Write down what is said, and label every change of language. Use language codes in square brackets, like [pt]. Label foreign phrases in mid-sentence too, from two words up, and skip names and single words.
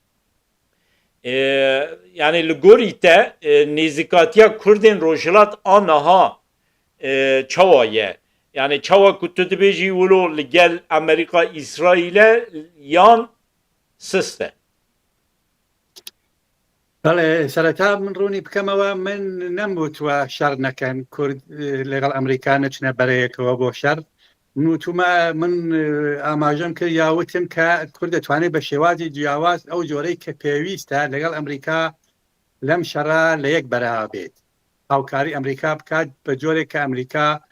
[ku] Yani li gorî te nêzîkatiya Kurdên rojhilat anaha çawa ye. Yani çawa ku tu dibêjî wilo li gel Amerîka İsraîl'e yan sist e. [ckb] بەڵێ سەرەتا من ڕوونی بکەمەوە من نەموتوە شەڕ نەکەن کورد لەگەڵ ئەمریکا نەچنە بەرەیەکەوە بۆ شەڕ من ئاماژەم کرد یاوتم کە کورد دەتوانێت بە شێوازی جیاواز ئەو جۆرەی کە پێویستە لەگەڵ ئەمریکا لەم شەڕە لە یەک بەرەوا بێت هاوکاری ئەمریکا بکات بە جۆرێک کە ئەمریکا